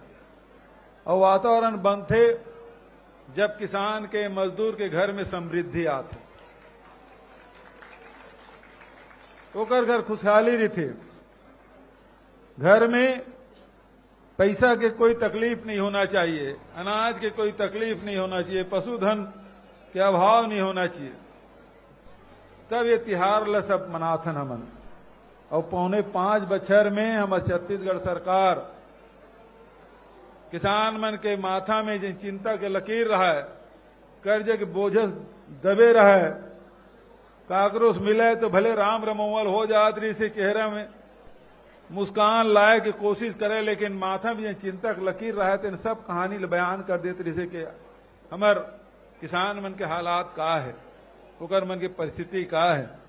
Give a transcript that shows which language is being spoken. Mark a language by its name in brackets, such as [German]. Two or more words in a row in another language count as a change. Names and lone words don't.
[Chhattisgarhi] और वातावरण बनते जब किसान के मजदूर के घर में समृद्धि आते, ओकर घर खुशहाली रहती, घर में पैसा के कोई तकलीफ नहीं होना चाहिए, अनाज के कोई तकलीफ नहीं होना चाहिए, पशुधन के अभाव नहीं होना चाहिए। तब ये तिहार ल सब मनाथन हमन। और 4.5 बछर में हमारे छत्तीसगढ़ सरकार किसान मन के माथा में जिन चिंता के लकीर रहा है, कर्ज के बोझ दबे रहा है, काकरोस मिले तो भले राम रमोवल हो जात रही से चेहरा में मुस्कान लाए की कोशिश करे, लेकिन माथा में चिंता के लकीर रहा है, सब कहानी बयान कर देते रही कि हमार किसान मन के हालात का है, ओकर मन की परिस्थिति का है।